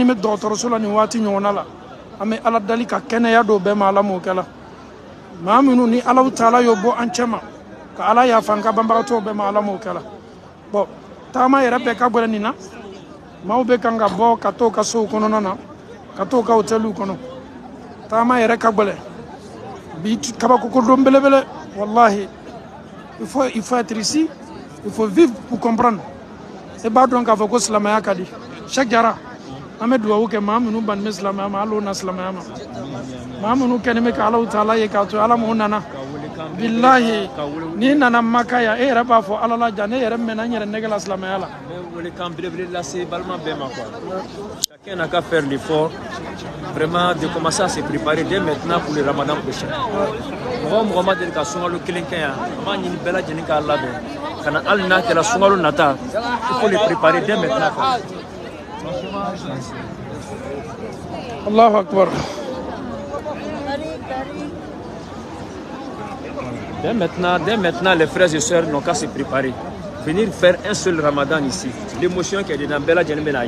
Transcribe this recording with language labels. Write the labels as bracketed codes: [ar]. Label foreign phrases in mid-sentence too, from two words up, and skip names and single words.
[bm] bɛ dɔgɔtɔrɔso la nin waati ɲɔgɔnna la an bɛ Ala dali ka kɛnɛya dɔw bɛɛ ma Ala m'o kɛla maa minnu ni Allah Taala y'o bɔ an cɛ ma ka Ala yafa an ka banbagatɔw bɛɛ ma Ala m'o kɛla bon taama yɛrɛ bɛɛ ka gɛlɛn nin na maaw bɛ kan ka bɔ ka t'o ka sow kɔnɔna na ka t'o ka hôteliw kɔnɔ taama yɛrɛ ka gɛlɛn bi kabakoko don belebele wallahi [fr] il faut être ici il faut vivre pour comprendre [bm] e b'a dɔn k'a fɔ ko silamɛya ka di Cheikh Jara ame duwawu kɛ maa minnu ban bɛ silamɛya ma hali o na silamɛya ma maa minnu kɛlen bɛ ka Alahu Taala ye k'a to Ala m'o nana bilahi n'i nana Maka yan e yɛrɛ b'a fɔ Ala la ja ne yɛrɛ mɛnna n yɛrɛ nɛgɛ la silamɛya la. Welekan belebele lase balima bɛɛ ma quoi. [fr] Chacun n'a qu'à faire l'effort vraiment de commencer à se préparer dès maintenant pour le Ramadan prochain. [bm] Mɔgɔ ma deli ka sunkalo kelen kɛ yan an b'a ɲini bɛɛ lajɛlen k'a labɛn ka na hali n'a kɛra sunkalo nata [fr] il faut le préparer dès maintenant quoi. [ar] Allahu Akbar. [fr] Dès maintenant, les frères et sœurs n'ont qu'à se préparer. Venir faire un seul Ramadan ici. L'émotion qui est dedans, Bella Djenbenaï.